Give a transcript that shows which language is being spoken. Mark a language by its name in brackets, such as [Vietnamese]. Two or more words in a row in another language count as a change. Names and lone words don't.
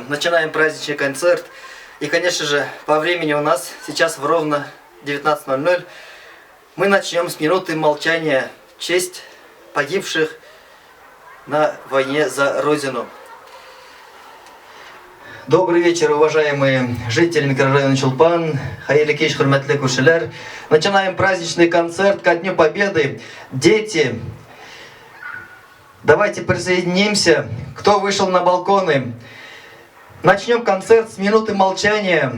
[Russian] Начинаем праздничный концерт. И, конечно же, по времени у нас сейчас ровно 19:00. Мы начнем с минуты молчания в честь погибших на войне за Родину. Добрый вечер, уважаемые жители микрорайона Чулпан, [Tatar] хайырлы кеч, хурматтуу көршілер. [Russian] Начинаем праздничный концерт ко Дню Победы. Дети, давайте присоединимся. Кто вышел на балконы? Начнем концерт с минуты молчания.